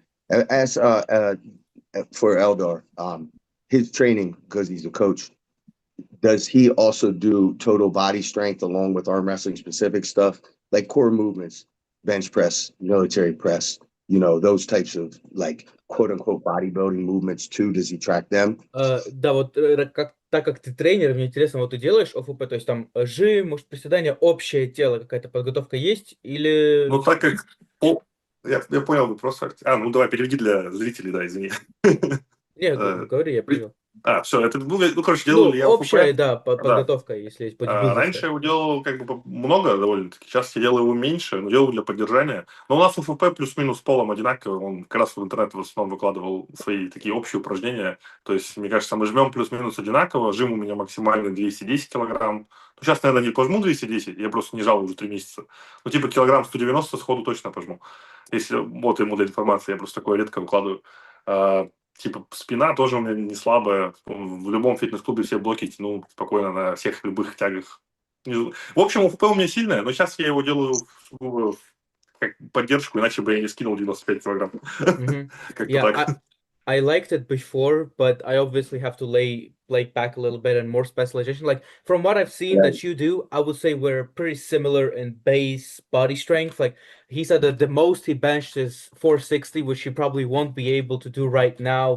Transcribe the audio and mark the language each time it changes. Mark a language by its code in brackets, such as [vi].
[en] As for Eldar, his training, because he's a coach, does he also do total body strength along with arm wrestling specific stuff like core movements, bench press, military press, those types of like quote unquote bodybuilding movements too? Does he track them? [ru] Да, вот так как ты тренер, мне интересно, вот ты делаешь ОФП, то есть там жим, может, приседания, общее тело, какая-то подготовка есть или... Ну, так как... Я понял вопрос. Ну давай, переведи для зрителей, да, извини. Нет, говори, я понял. Все, это, короче, делал ли я общая, ОФП? да, подготовка, если есть бодибилдерская. Раньше я его делал как бы много довольно-таки, сейчас я делаю его меньше, но делаю для поддержания. Но у нас ОФП плюс-минус с полом одинаковый, он как раз в интернет в основном выкладывал свои такие общие упражнения. То есть, мне кажется, мы жмем плюс-минус одинаково, жим у меня максимально 210 килограмм. Ну, сейчас, наверное, не пожму 210, я просто не жал уже 3 месяца. Ну, типа килограмм 190 сходу точно пожму. Если вот ему для информации, я просто такое редко выкладываю. Типа спина тоже у меня не слабая. В любом фитнес-клубе все блоки тяну спокойно на всех любых тягах. В общем, ОФП у меня сильное, но сейчас я его делаю как поддержку, иначе бы я не скинул 95 килограмм. Как-то так. [en] I liked it before, but I obviously have to lay back a little bit and more specialization. Like from what I've seen that you do, I would say we're pretty similar in base body strength. Like he said that the most he benched is 460, which he probably won't be able to do right now.